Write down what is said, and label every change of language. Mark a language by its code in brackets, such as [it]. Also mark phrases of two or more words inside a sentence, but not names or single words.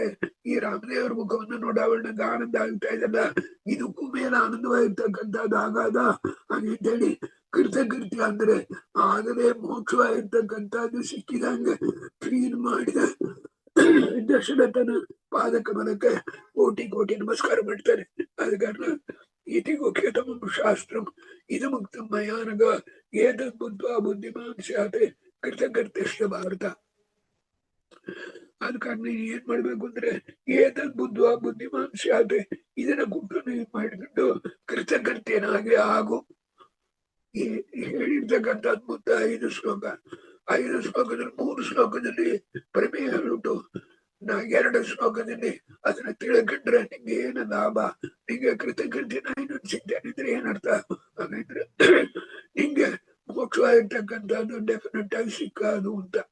[kn] ಈ ರಾಮದೇವರ ಮುಖವನ್ನು ನೋಡವಣ್ಣಂಗ ಆನಂದ ಆಗ್ತಾ ಇದಲ್ಲ, ಇದಕ್ಕೂ ಮೇಲೆ ಆನಂದವಾಗಿರ್ತಕ್ಕಂಥದ್ದು ಆಗಾದ ಹಾಗೇಳಿ. ಕೃತಕೃತ್ಯ ಅಂದ್ರೆ ಆಗಲೇ ಮೋಕ್ಷವಾಗಿರ್ತಕ್ಕಂಥದ್ದು ಸಿಕ್ಕಿದಂಗೆ ಫೀಲ್ ಮಾಡಿದ ದಶರಥನ ಪಾದಕ ಬಲಕ್ಕೆ ಕೋಟಿ ಕೋಟಿ ನಮಸ್ಕಾರ ಮಾಡ್ತಾರೆ. [sa] ಆದ ಕಾರಣ ಇತಿ ಮುಖ್ಯತಮ ಶಾಸ್ತ್ರಂ ಇದಮುಕ್ತ ಮಯಾನಗ ಏತದ್ ಬುದ್ಧ ಬುದ್ಧಿಮಾನ್ ಸ್ಯಾತ್ ಕೃತಕೃತ್ಯ ಭಾರತ. [kn] ಆದ ಕಾರಣ ನೀನು ಏನ್ ಮಾಡ್ಬೇಕು ಅಂದ್ರೆ [sa] ಏತದ್ ಬುದ್ಧ ಬುದ್ಧಿಮಾನ್ ಸ್ಯಾತ್, [kn] ಇದನ್ನ ಗುಟ್ಟು ಮಾಡಿಕೊಂಡು ಕೃತಕೃತ್ಯನಾಗಿ ಆಗು. ಹೇಳಿರ್ತಕ್ಕಂಥ ಅದ್ಭುತ 5 ಶ್ಲೋಕ. 5 ಶ್ಲೋಕದಲ್ಲಿ 3 ಶ್ಲೋಕದಲ್ಲಿ ಪ್ರಮೇಯ ಹೇಳ್ಬಿಟ್ಟು 2 ಶ್ಲೋಕದಲ್ಲಿ ಅದನ್ನ ತಿಳ್ಕೊಂಡ್ರೆ ನಿಂಗೆ ಏನ ಲಾಭ, ನಿಂಗೆ ಕೃತಕೃತ್ಯನ ಇನ್ನೊಂದು ಸಿಗ್ತಾನಿದ್ರೆ ಏನರ್ಥ, ಹಾಗಂದ್ರೆ ನಿಂಗೆ ಮೋಕ್ಷವಾಗಿರ್ತಕ್ಕಂಥದ್ದು ಡೆಫಿನೆಟ್ ಆಗಿ ಸಿಕ್ಕಾದು ಅಂತ.